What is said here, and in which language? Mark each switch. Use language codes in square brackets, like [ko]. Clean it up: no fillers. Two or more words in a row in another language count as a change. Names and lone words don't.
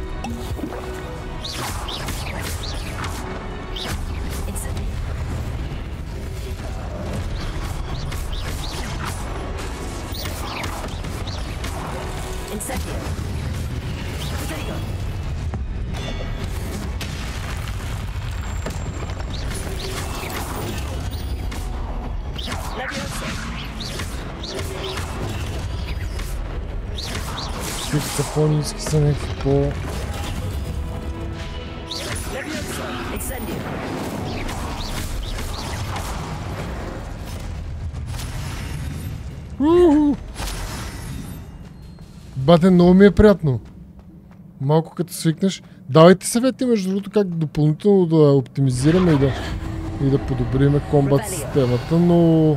[la] Incendio. Protego. Levioso. [bg] Всички са по-ниски, са някакви по... [la] Levioso. Incendio. [bg] Бате, много ми е приятно. Малко като свикнеш. Давайте съвети, между другото, как допълнително да оптимизираме и да подобриме комбат системата, но...